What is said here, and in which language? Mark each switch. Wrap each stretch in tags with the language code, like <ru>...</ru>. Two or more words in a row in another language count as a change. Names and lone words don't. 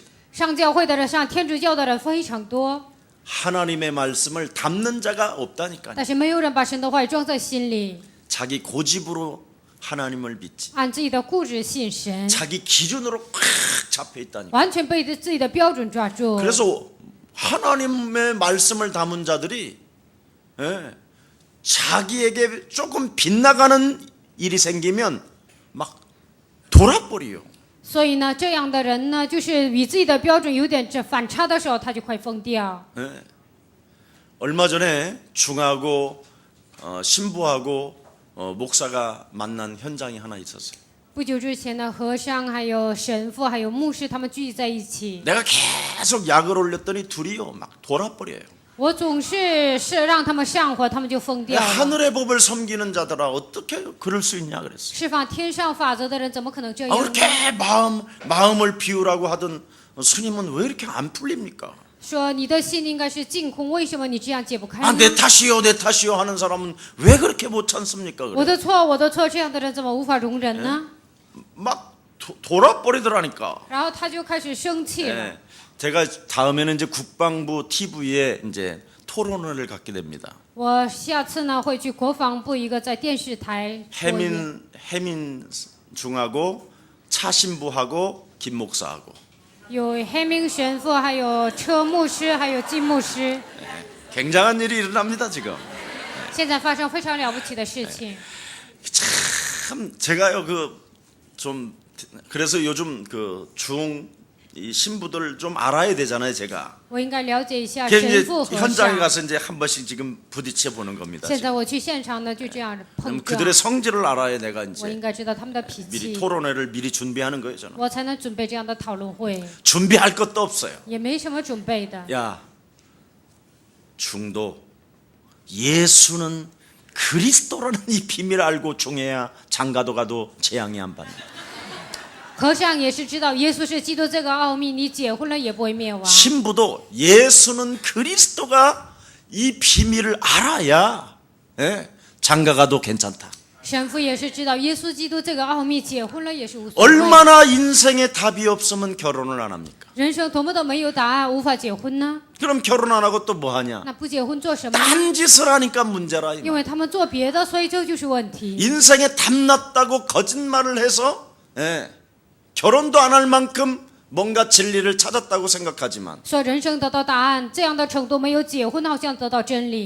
<zh>上教会的人，上天主教的人非常多，</zh> <ko>하나님의 말씀을 담는 자가 없다니까요.</ko> <zh>但是没有人把神的话语装在心里，</zh> <ko>자기 고집으로 하나님을 믿지.</ko> <zh>按自己的固执信神，</zh> <ko>자기 기준으로 꽉 잡혀 있다니까.</ko> <zh>完全被自己的标准抓住。</zh> <ko>그래서 하나님의 말씀을 담은 자들이 자기에게 조금 빗나가는 일이 생기면 막 돌아버려요.</ko> <zh>所以呢，这样的人呢，就是与自己的标准有点这反差的时候，他就快疯掉。</zh> <ko>얼마 전에 중하고 신부하고 목사가 만난 현장이 하나 있었어요.</ko> <zh>不久之前呢，和尚还有神父还有牧师他们聚集在一起，</zh> <ko>내가 계속 약을 올렸더니 둘이요 막 돌아버려요.</ko> <zh>我总是让他们上火，他们就疯掉了。</zh> <ko>하늘의 법을 섬기는 자들아 어떻게 그럴 수 있냐 그랬어요.</ko> <zh>释放天上法则的人怎么可能这 아, 样呢？</zh> <ko>그렇게 마음을 비우라고 하던 스님은 왜 이렇게 안 풀립니까?</ko> <zh>说你的心应该是净空，为什么你这样解不开 아, 呢？</zh> <ko>내 탓이요 내 탓이요 하는 사람은 왜 그렇게 못 참습니까?</ko> <zh>我</zh> <ko>그래.</ko> <zh>的错，我的错，这样的人怎么无法容忍呢？</zh> <ko>막 돌아버리더라니까.</ko> <zh>然后他就开始生气了。</zh> <ko>예. 제가 다음에는 이제 국방부 TV에 이제 토론회를 갖게 됩니다.</ko> <zh>我下次呢会去国防部一个在电视台播音</zh> <ko>해민 중하고 차 신부하고 김 목사하고</ko> <zh>有黑明神父，还有车牧师，还有金牧师。</zh> <ko>굉장한 일이 일어납니다 지금.</ko> <zh>现在发生非常了不起的事情。</zh> <ko>참 제가요 좀 그래서 요즘 이 신부들 좀 알아야 되잖아요 제가.</ko> <zh>我应该了解一下</zh> <ko>그래서</ko> <zh>神</zh> <ko>이제</ko> <zh>父和</zh> <ko>현장에</ko> <zh>尚。</zh> <ko>가서 이제 한 번씩 지금 부딪혀 보는 겁니다.</ko> <zh>现在我去现场呢，就这样碰</zh> <ko>그럼</ko> <zh>撞。</zh> <ko>그들의 성질을 알아야 내가</ko> <zh>我</zh> <ko>이제</ko> <zh>应该知道他们的脾</zh> <ko>미리</ko> <zh>气，</zh> <ko>토론회를 미리 준비하는 거예요 저는.</ko> <zh>我才能准备这样的讨论会。</zh> <ko>준비할 것도 없어요.</ko> <zh>也没什么准备的。</zh> <ko>야, 중도 예수는 그리스도라는 이 비밀을 알고 중해야 장가도 가도 재앙이 안 받는다.</ko> <zh>和尚也是知道耶稣是基督这个奥秘，你结婚了也不会灭亡。</zh> <ko>신부도 예수는 그리스도가 이 비밀을 알아야 장가가도 괜찮다.</ko> <zh>神父也是知道耶稣基督这个奥秘，结婚了也是无所谓。</zh> <ko>얼마나 인생에 답이 없으면 결혼을 안 합니까?</ko> <zh>人生多么的没有答案，无法结婚呢？</zh> <ko>그럼 결혼 안 하고 또 뭐 하냐?</ko> <zh>那不结婚做什么呢？</zh> <ko>딴짓을 하니까 문제라. 이</ko> <zh>因为他们做别的，所以这就是问题。</zh> <ko>인생에 탐났다고 거짓말을 해서 결혼도 안 할 만큼 뭔가 진리를 찾았다고 생각하지만</ko> <zh>说人生得到答案，这样的程度没有结婚好像得到真理。</zh>